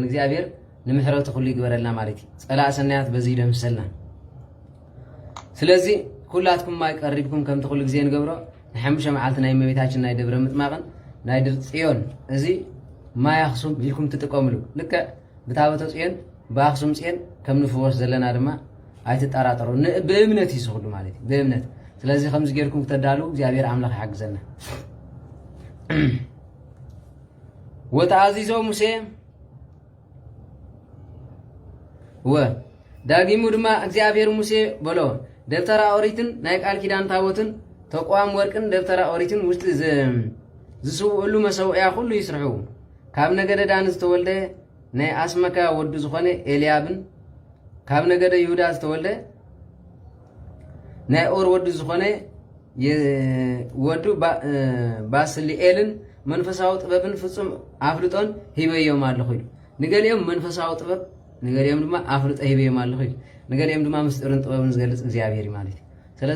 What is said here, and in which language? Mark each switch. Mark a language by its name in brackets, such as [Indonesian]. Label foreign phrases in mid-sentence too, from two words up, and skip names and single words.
[Tigrinya] እግዚአብሔር ንምሕረቱ ኩሉ ይግበረልና ማለት እዩ ጸላእ ሰናያት በዚ ይደምሰልና ስለዚ ኩላትኩም ማይ ቀሪብኩም ከምቲ ኩሉ ግዜ ንገብሮ ንሓሙሽተ መዓልቲ ናይ እመቤታችን ናይ ደብረ ምጥማቕን ናይ ጽዮን እዚ ማይ ኣኽሱም ኢልኩም ትጥቀምሉ ልክዕ ብታቦተ ጽዮን በአክሱም ጽዮን ከም ንፍወስ ዘለና ድማ ኣይትጠራጠሩ በእምነት ይስኹሉ ማለት እዩ በእምነት ስለዚህ ከምዚ ጌርኩም ተዳሉ [Amharic] እግዚአብሔር አምላክ ያግዘና [Geez] ወተአዚዞ ሙሴ [Tigrinya] ዳግሙ ድማ እግዚአብሔር ሙሴ በሎ ደብተራ ኦሪትን ናይ ቃል ኪዳን ታቦትን ተቋም ወርቅን ደብተራ ኦሪትን ውስጥ ዝስውዕሉ መሰውያ ሁሉ ይስርሑ ካብ ነገደ ዳን ዝተወልደ ናይ ኣስመካ ወዱ ዝኾነ ኤልያብን ካብ ነገደ ይሁዳ ዝተወልደ ናይ ኦር ወዱ ዝኾነ ወዱ ባስልኤልን መንፈሳዊ ጥበብን ፍጹም ኣፍልጦን ሂበዮም ኣለኹ ኢሉ ንገሊኦም መንፈሳዊ ጥበብ ንገሊኦም ድማ ኣፍልጦ ሂበዮም ኣለኹ ኢሉ ንገሊኦም ድማ ምስጢርን ጥበብን ዝገልጽ እግዚአብሔር ማለት እዩ ስለዚህ